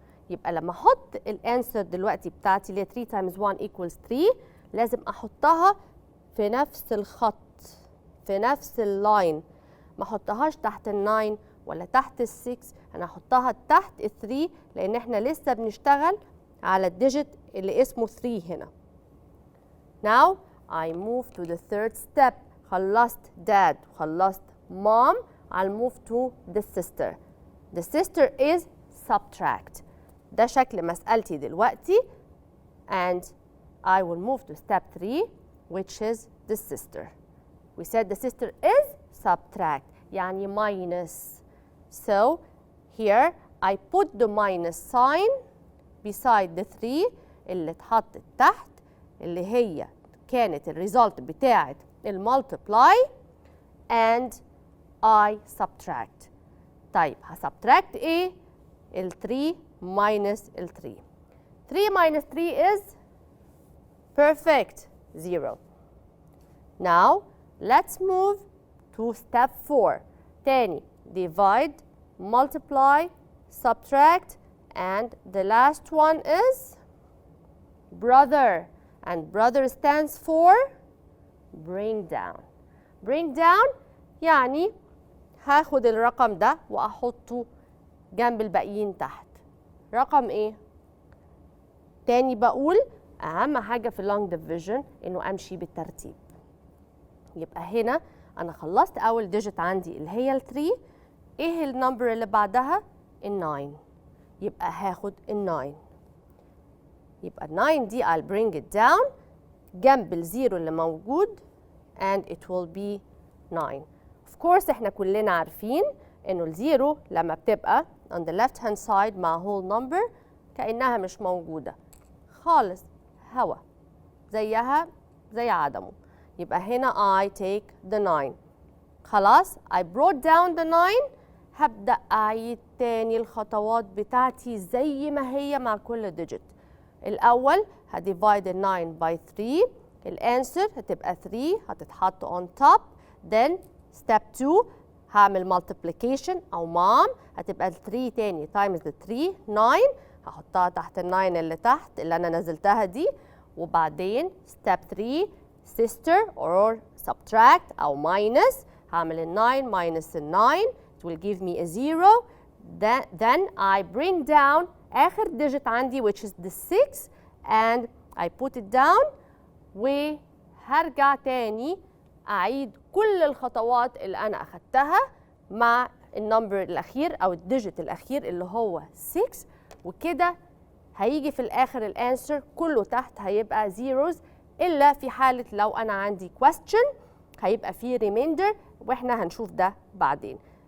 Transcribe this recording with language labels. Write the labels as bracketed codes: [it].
[ar] يبقى لما أحط الانسر دلوقتي بتاعتي اللي هي [en] 3 times 1 equals 3 [ar] لازم أحطها في نفس الخط في نفس اللاين. ما أحطهاش تحت ال 9 ولا تحت ال 6. أنا أحطها تحت ال 3 لأن إحنا لسه بنشتغل على الديجيت اللي اسمه 3 هنا. [en] Now I move to the third step. [ar] خلصت dad وخلصت mom. [en] I'll move to the sister. The sister is subtract. [ar] ده شكل مسألتي دلوقتي. [en] And I will move to step 3 which is the sister. We said the sister is subtract [ar] يعني [en] minus. So here I put the minus sign beside the 3 [ar] اللي اتحطت تحت اللي هي كانت الريزلت بتاعت المالتبلاي [en] and I subtract. [ar] طيب هسبتراكت ايه؟ ال 3 minus ال 3. [en] 3 minus 3 is perfect 0. Now let's move to step 4. تاني divide, multiply, subtract, and the last one is brother, and brother stands for bring down. [ar] bring down يعني هاخد الرقم ده وأحطه جنب الباقيين تحت. رقم إيه؟ تاني بقول أهم حاجة في long division إنه أمشي بالترتيب. يبقى هنا أنا خلصت أول ديجيت عندي اللي هي ال 3. إيه النمبر اللي بعدها؟ ال 9. يبقى هاخد ال 9. [en] يبقى ال 9 دي I'll bring it down [ar] جنب الزيرو اللي موجود [en] and it will be 9. [ar] of course احنا كلنا عارفين انه الزيرو لما بتبقى [en] on the left hand side [ar] مع [en] whole number [ar] كأنها مش موجودة خالص، هوا زيها زي عدمه. يبقى هنا [en] I take the 9. خلاص I brought down the 9. [ar] هبدأ أعيد تاني الخطوات بتاعتي زي ما هي مع كل digit. الأول هديفايد ال 9 by 3. الانسر هتبقى 3 هتتحط [en] on top. [ar] then step 2 هعمل multiplication أو مام هتبقى ال 3 تاني times the 3 9 هحطها تحت ال 9 اللي تحت اللي أنا نزلتها دي. وبعدين [en] step 3 sister or subtract أو minus هعمل ال 9 minus ال 9 it will give me a 0. then I bring down [ar] آخر digit عندي [en] which is the 6 and I put it down [ar] وهرجع تاني أعيد كل الخطوات اللي أنا أخدتها مع النمبر الأخير أو الديجيت الأخير اللي هو 6 وكده هيجي في الآخر الانسر كله تحت هيبقى zeros إلا في حالة لو أنا عندي question هيبقى فيه remainder وإحنا هنشوف ده بعدين.